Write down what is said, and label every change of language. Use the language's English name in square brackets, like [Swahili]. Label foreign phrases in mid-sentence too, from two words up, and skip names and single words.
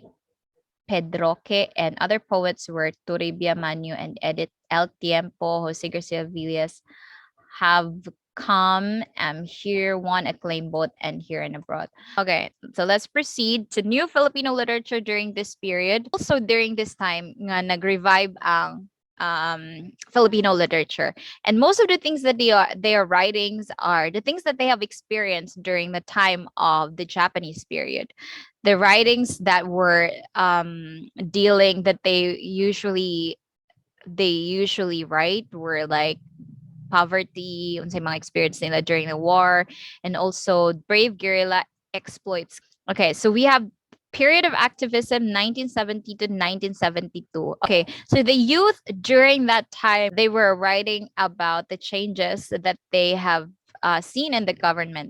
[English] Pedroque, and other poets were Toribia Manu and Edith El Tiempo. Jose Garcia Villas have come here, won acclaim both and here and abroad. Okay, so let's proceed to new Filipino literature during this period. Also during this time, [Cebuano] nga nag-revive ang [English] Filipino literature. And most of the things that their writings are the things that they have experienced during the time of the Japanese period. The writings that were dealing that they usually write were like poverty, [Cebuano] unsay mga experience nila [English] during the war, and also brave guerrilla exploits. Okay, so we have period of activism 1970 to 1972. Okay, so the youth during that time, they were writing about the changes that they have seen in the government.